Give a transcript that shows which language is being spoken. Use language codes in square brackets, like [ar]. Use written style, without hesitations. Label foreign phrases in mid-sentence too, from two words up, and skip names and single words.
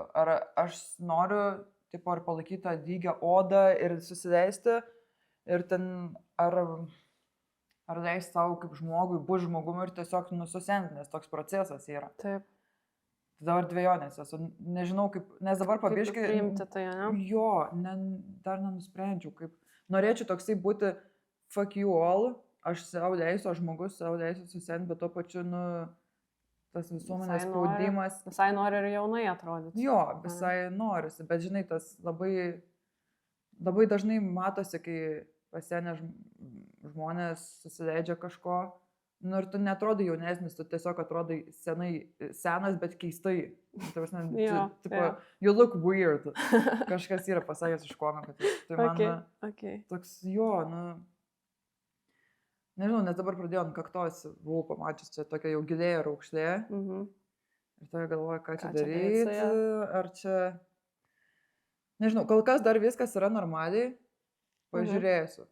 [lt] Ar aš noriu, tipo, ar palaikyti tą lygę odą ir susileisti, ir ten, ar leisti savo kaip žmogui, būti žmogumi ir tiesiog nususenti, nes toks procesas yra. Taip. Dabar dvejonės esu, nežinau kaip, nes dabar pabiškai... Kaip priimti tai, ne? Jo, dar nenusprendžiau, kaip... Norėčiau toksai būti [en] fuck you all, [lt] aš savo leisiu, aš žmogus savo leisiu susenti, bet tuo pačiu, tas visuomenės spaudimas... Visai nori ir jaunai atrodyti. Jo, visai norisi, bet žinai, tas labai dažnai matosi, kai pasenę žmonės susileidžia kažko, ir tu netrodai jaunesnis, tu tiesiog atrodai senas, bet keistai. [en] You look weird. [lt] Kažkas yra pasakęs iš komiko. Tai man toks, jo, nežinau, nes dabar pradėjau ant kaktos, buvau pamačius čia tokia jau gilėja raukšlė. Ir tada galvoju, ką čia daryti, ar čia... Nežinau, kol kas dar viskas yra normaliai, pažiūrėsiu.